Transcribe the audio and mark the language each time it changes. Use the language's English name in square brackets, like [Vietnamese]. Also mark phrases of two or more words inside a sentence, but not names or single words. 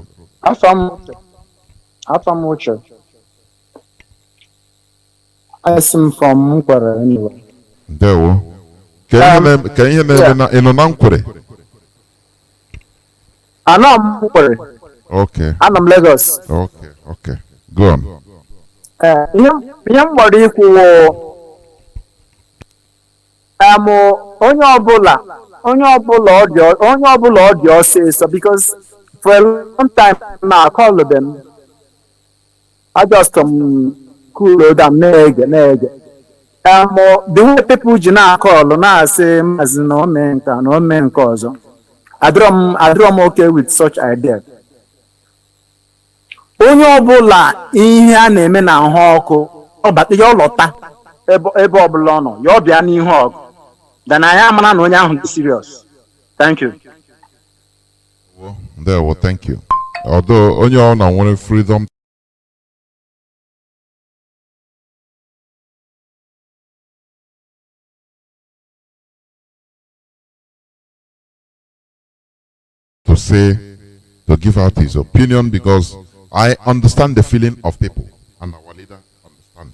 [English] Afam Uche. I'm from Nkwere anyway. There. Can you name in Nkwere? I'm Nkwere. Okay. I'm Lagos. Okay. Go on. [Igbo] Onye ọbụla ọ dị ọsịsọ [English] because for a long time now I called them. I just cool down na-ege. The way people [Igbo] ji na-akọlụ na-asị maazị na ome nka na ome nke ọzọ, adịrọ m [English] okay with such idea. [Igbo] Onye ọbụla ihe a na-eme na ahụ ọkụ ọbata ya ọlọta ebe ọbụla ọ nọ ya ọbịa n'ihu ọgụ then anyị amara na onye ahụ dị serious. [English] Thank you. Well, thank you. Although [Igbo] onye ọ na nwere [English] freedom to say, to give out his opinion, because I understand the feeling of people, and our leader understand.